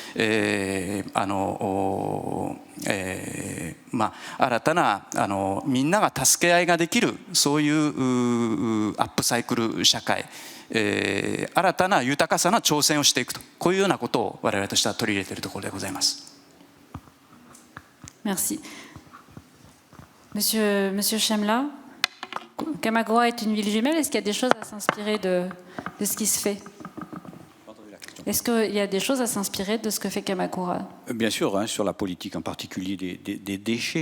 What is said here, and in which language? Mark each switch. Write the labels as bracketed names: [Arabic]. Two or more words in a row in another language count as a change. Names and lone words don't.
[Japanese] 新たなみんなが助け合いができるそういうアップサイクル社会、新たな豊かさの挑戦をしていくと、こういうようなことを我々としては取り入れているところでございます。 [French] Merci. Monsieur Chemla, Kamakura est une ville jumelle. Est-ce qu'il y a des choses à s'inspirer de ce qui se fait? Est-ce qu'il y a des choses à s'inspirer de ce que fait Kamakura? Bien sûr, hein, sur la politique, en particulier des déchets.